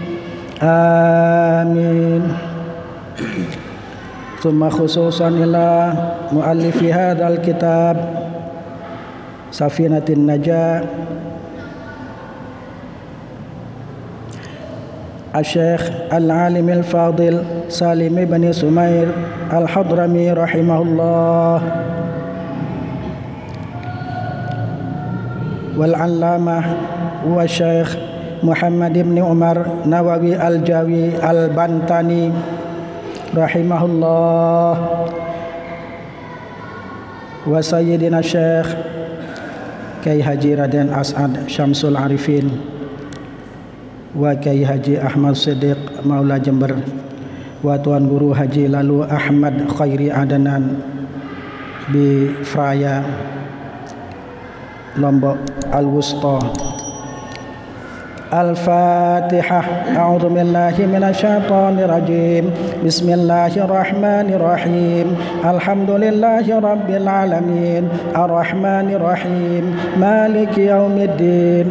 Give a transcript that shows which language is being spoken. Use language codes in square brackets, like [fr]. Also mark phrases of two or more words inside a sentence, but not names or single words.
[ar] آمين. ثم خصوصا إلى مؤلف هذا الكتاب سفينة النجاة الشيخ العالم الفاضل سالم بن سمير الحضرمي رحمه الله والعلامة والشيخ محمد بن عمر نووي الجاوي البنتني رحمه الله وسيدنا الشيخ كياهي حاجي رادين أسعد شمس العارفين وكياهي حاجي أحمد صديق مولى جمبر وتوان غورو حاجي لالو أحمد خيري عدنان بفرايا لومبوك الوسطى. Al-Fatihah. أعوذ بالله من الشيطان الرجيم. بسم الله الرحمن الرحيم. الحمد لله رب العالمين. الرحمن الرحيم. مالك يوم الدين.